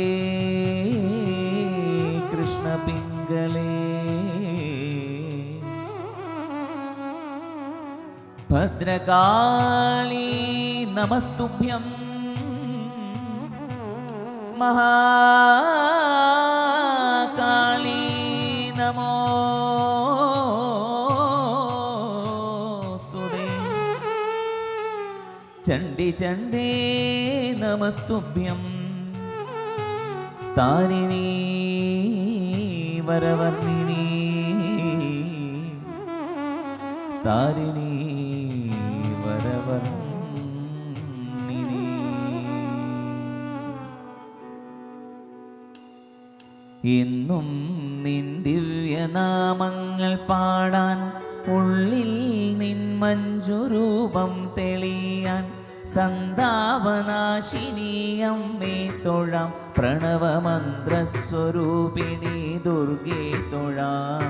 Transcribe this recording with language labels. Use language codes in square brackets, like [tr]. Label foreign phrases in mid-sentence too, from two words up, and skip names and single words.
[sa] कृष्ण पिंगले भद्रकाली नमस्तुभ्यं महाकाली नमोस्तुते. चंडी चंडे नमस्तुभ्यं तारिणी वरवर्णिनी तारिणी വരവർണ്ണിനി. [ml] ഇന്നും നിൻ ദിവ്യനാമങ്ങൾ പാടാൻ ഉള്ളിൽ നിൻ മഞ്ജുരൂപം തെളിയാൻ സന്താപനാശിനിയമ്മേ തൊഴാം പ്രണവമന്ത്രസ്വരൂപിണി ദുർഗേ തൊഴാം.